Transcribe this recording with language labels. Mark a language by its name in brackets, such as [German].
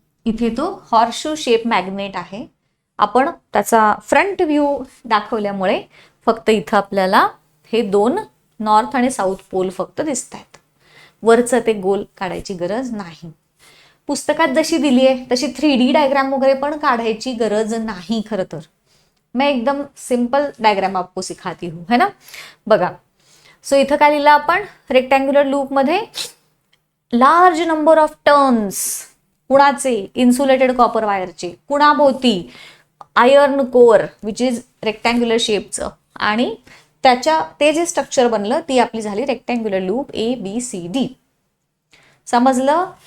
[Marathi] इथे तो horseshoe shape magnet आहे. आपण त्याचा फ्रंट व्ह्यू दाखवल्यामुळे फक्त इथं आपल्याला हे 2 नॉर्थ आणि साऊथ पोल फक्त दिसत आहेत. वरचं ते गोल काढायची गरज नाही. पुस्तकात जशी दिली आहे तशी 3D डायग्राम वगैरे पण काढायची गरज नाही खरं तर. [Hindi] मैं एकदम सिंपल डायग्राम आपको सिखाती हूँ, है ना. [Marathi] बघा, सो इथं काय लिहिलं आपण रेक्टँग्युलर लूपमध्ये लार्ज नंबर ऑफ टर्न्स कुणाचे इन्सुलेटेड कॉपर वायरचे कुणाभोवती iron core which is rectangular शेपचं आणि त्याच्या ते जे स्ट्रक्चर बनलं ती आपली झाली रेक्टँग्युलर लूप ABCD. समजलं?